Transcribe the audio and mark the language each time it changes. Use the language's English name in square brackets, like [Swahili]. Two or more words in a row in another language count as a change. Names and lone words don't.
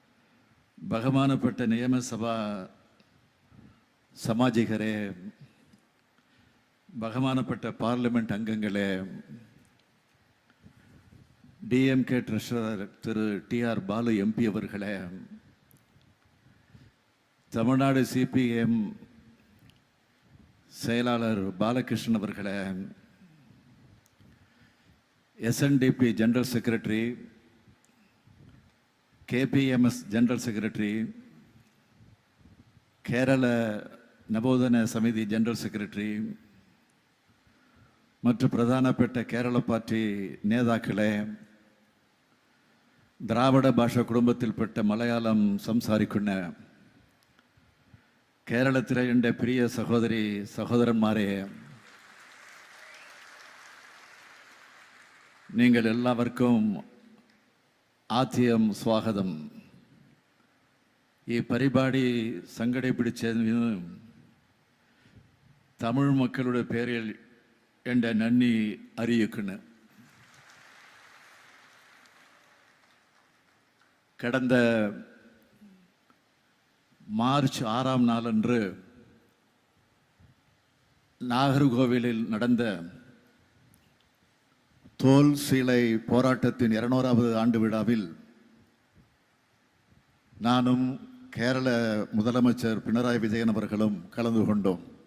[Malayalam] ബഹുമാനപ്പെട്ട നിയമസഭാ സാമാജികരെ, ബഹുമാനപ്പെട്ട പാർലമെന്റ് അംഗങ്ങളെ, [Tamil] டிஎம்கே ட்ரெஷரர் திரு டிஆர் பாலு எம்பி அவர்களே, தமிழ்நாடு சிபிஎம் செயலாளர் பாலகிருஷ்ணன் அவர்களே, எஸ்என்டிபி [English] General Secretary, [Tamil] கேபிஎம்எஸ் [English] General Secretary, [Tamil] கேரள நவோதன சமிதி [English] General Secretary [Tamil] மற்றும் பிரதானப்பட்ட கேரள பார்ட்டி [Malayalam] നേതാക്കളെ, ദ്രാവിഡ ഭാഷാ കുടുംബത്തിൽപ്പെട്ട മലയാളം സംസാരിക്കുന്ന കേരളത്തിലെ എൻ്റെ പ്രിയ സഹോദരി സഹോദരന്മാരെ, നിങ്ങൾ എല്ലാവർക്കും ആദ്യം സ്വാഗതം. ഈ പരിപാടി സംഘടിപ്പിച്ചതിന് തമിഴ് മക്കളുടെ പേരിൽ എൻ്റെ നന്ദി അറിയിക്കുന്നു. [Tamil] கடந்த மார்ச் 6ஆம் நாளன்று நாகர்கோவிலில் நடந்த தோல் சீலை போராட்டத்தின் 200வது ஆண்டு விழாவில் நானும் கேரள முதலமைச்சர் பினராயி விஜயன் அவர்களும் கலந்து கொண்டோம்.